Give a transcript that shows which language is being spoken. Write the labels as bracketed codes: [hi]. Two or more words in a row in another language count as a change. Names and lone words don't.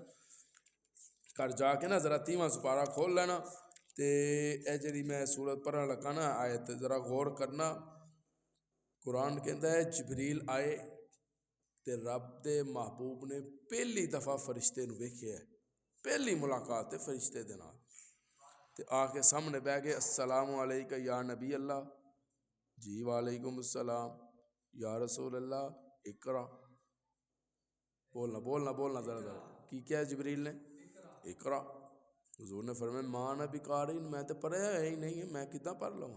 [pa] ਘਰ ਜਾ ਕੇ ਨਾ ਜ਼ਰਾ 30ਵਾਂ ਸਪਾਰਾ ਖੋਲ ਲੈਣਾ, ਤੇ ਇਹ ਜਿਹੜੀ ਮੈਂ ਸੂਰਤ ਪੜ੍ਹਨ ਲੱਗਾ ਨਾ ਆਇਤ, ਜ਼ਰਾ ਗੌਰ ਕਰਨਾ। ਕੁਰਾਨ ਕਹਿੰਦਾ ਹੈ ਜਬਰੀਲ ਆਏ ਤੇ ਰੱਬ ਦੇ ਮਹਿਬੂਬ ਨੇ ਪਹਿਲੀ ਦਫਾ ਫਰਿਸ਼ਤੇ ਨੂੰ ਵੇਖਿਆ, ਪਹਿਲੀ ਮੁਲਾਕਾਤ ਹੈ ਫਰਿਸ਼ਤੇ ਦੇ ਨਾਲ, ਤੇ ਆ ਕੇ ਸਾਹਮਣੇ ਬਹਿ ਗਏ। [ar] السلام عليك يا نبي الله, जी وعليكم السلام يا رسول الله اقرأ. [hi] बोलना बोलना बोलना ज़रा ज़रा की क्या है जबरील ने? इकरा। हुजूर ने फरमाया [ar] ما أنا بقارئ, [hi] मैं तो पढ़ा ही नहीं है, मैं कितना पढ़ लूँ?